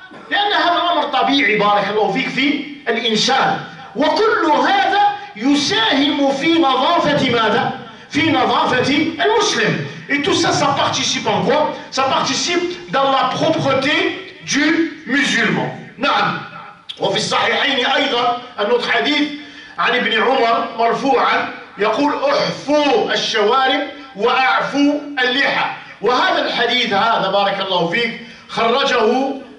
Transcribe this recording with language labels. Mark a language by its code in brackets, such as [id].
[ar] لأن هذا الأمر طبيعي بارك الله فيك في الإنسان. وكل هذا يساهم في نظافة ماذا؟ في نظافة المسلم. [fr] Et tout ça, ça participe en quoi? Ça participe dans la propreté du musulman. [ar] نعم. وفي الصحيحين أيضا [fr] un autre hadith [ar] عن ابن عمر مرفوعا يقول احفوا الشوارب وأعفوا اللحى. وهذا الحديث هذا بارك الله فيك خرجه